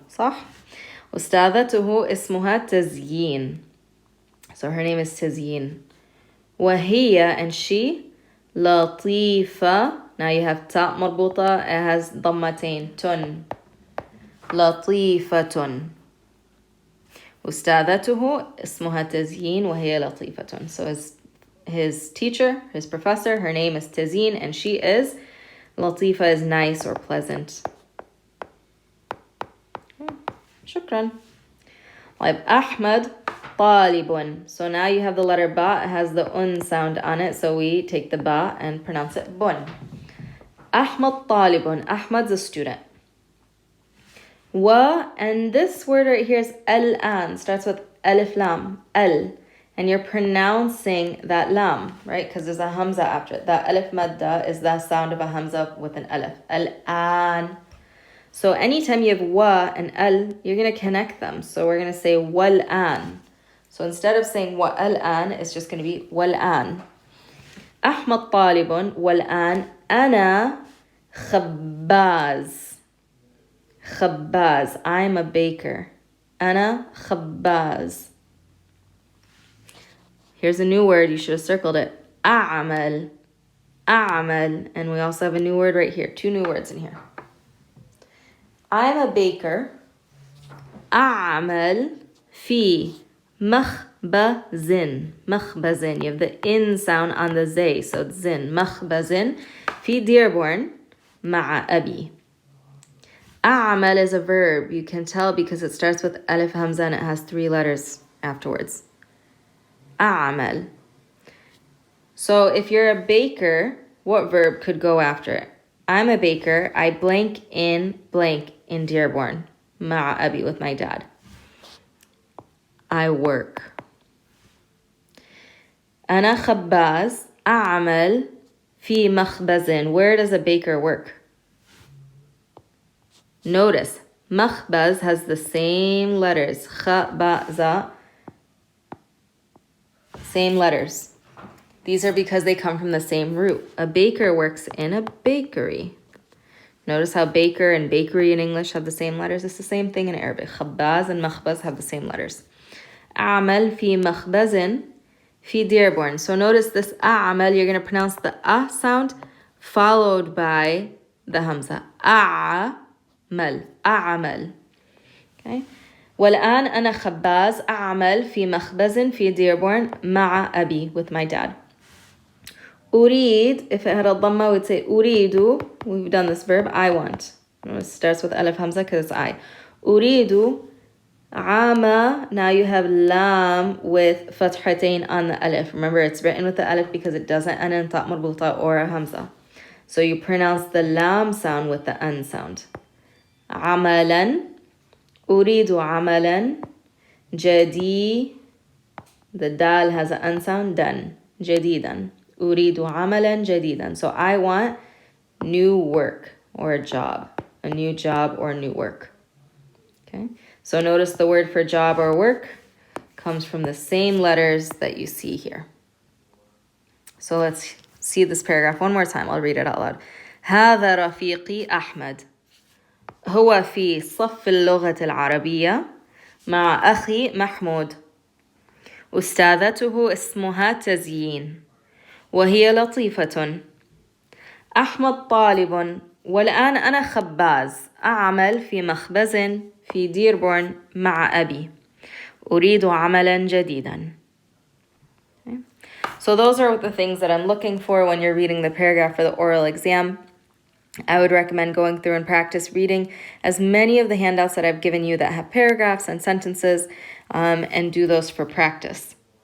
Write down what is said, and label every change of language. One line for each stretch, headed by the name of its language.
Arabic: صح؟ أستاذته اسمها تزيين.
English: So her name is تزيين. وهي, and she, لطيفة. Now you have ta مربوطة. It has ضمتين.
Arabic: تن. لطيفة. أستاذته اسمها تزيين وهي لطيفة.
English: So his teacher, his professor, her name is Tazeen, and she is Latifa, is nice or pleasant.
Arabic: Shukran. طيب أحمد طالب.
English: So now you have the letter ba. It has the un sound on it. So we take the ba and pronounce it bun.
Arabic: أحمد طالب.
English: Ahmad's a student. Wa, and this word right here is al-an. Starts with alif lam, al. And you're pronouncing that lam, right? Because there's a hamza after it. That alif madda is the sound of a hamza with an alif. Al-an. So anytime you have wa and al, you're going to connect them. So we're going to say wal-an. So instead of saying wa al-an, it's just going to be wal-an.
Arabic: أحمد طالب والآن أنا خباز. خباز.
English: I'm a baker.
Arabic: أنا خباز.
English: Here's a new word. You should have circled it.
Arabic: أعمل. أعمل.
English: And we also have a new word right here. 2 new words in here. I'm a baker.
Arabic: أعمل في مخبز. مخبز.
English: You have the in sound on the zay, so it's zin.
Arabic: مخبز في Dearborn مع أبي.
English: أعمل is a verb. You can tell because it starts with alif hamza and it has 3 letters afterwards.
Arabic: أعمل.
English: So if you're a baker, what verb could go after it? I'm a baker. I blank in Dearborn.
Arabic: مع أبي,
English: with my dad. I work.
Arabic: أنا خباز. أعمل في مخبز.
English: Where does a baker work? Notice, مخبز has the same letters. خبز. Same letters. These are because they come from the same root. A baker works in a bakery. Notice how baker and bakery in English have the same letters. It's the same thing in Arabic. خباز and مخبز have the same letters.
Arabic: أعمل في مخبز في Dearborn.
English: So notice this أعمل, you're going to pronounce the a sound followed by the hamza.
Arabic: أعمل. أعمل. Okay. والآن أنا خباز أعمل في مخبز في Dearborn مع أبي,
English: with my dad. أريد, if it had a dhamma, we'd say أريد. We've done this verb, I want. It starts with alif hamza because it's I.
Arabic: أريد عام.
English: Now you have lam with fathatain on the alif. Remember, it's written with the alif because it doesn't end in ta marbuta or a hamza. So you pronounce the lam sound with the an sound.
Arabic: عملا. أريد عملا جديد.
English: The dal has an an sound. Dan.
Arabic: جديدا. أريد عملا جديدا.
English: So I want new work or a job. A new job or new work. Okay. So notice the word for job or work comes from the same letters that you see here. So let's see this paragraph one more time. I'll read it out loud.
Arabic: هذا رفيقي أحمد. هو في صف اللغة العربية مع أخي محمود. أستاذته اسمها تزيين وهي لطيفة. أحمد طالب والآن أنا خباز أعمل في مخبز في ديربورن مع أبي. أريد عملا جديدا. Okay.
English: So those are the things that I'm looking for when you're reading the paragraph for the oral exam. I would recommend going through and practice reading as many of the handouts that I've given you that have paragraphs and sentences, and do those for practice.